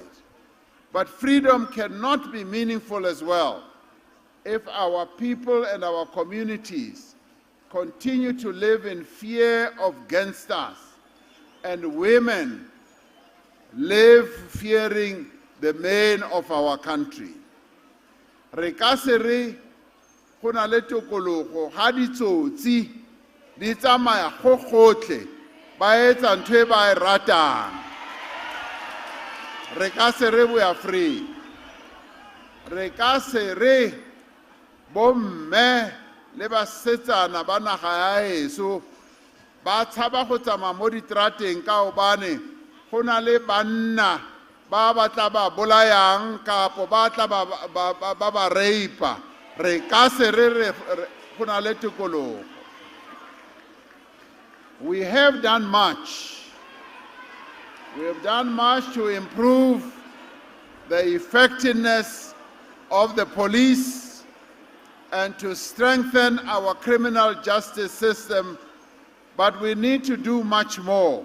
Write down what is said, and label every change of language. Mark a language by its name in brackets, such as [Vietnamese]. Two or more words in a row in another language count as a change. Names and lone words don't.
[English] But freedom cannot be meaningful as well if our people and our communities continue to live in fear of gangsters and women live fearing the men of our country. [Tswana] Re ka se re go na le tokologo ga ditsotsi di tsamaya go gotlhe ba etsa ntho e ba e ratang. Re ka se re [English] we are free. [Tswana] Re ka se re bomme le basetsana ba naga ya heso ba tshaba go tsamaya mo ditrateng ka hobane go na le banna ba batla ba bolayang kapo ba tla ba reipa. Re ka se re go na le tokologo. [English] We have done much. We have done much to improve the effectiveness of the police and to strengthen our criminal justice system, but we need to do much more.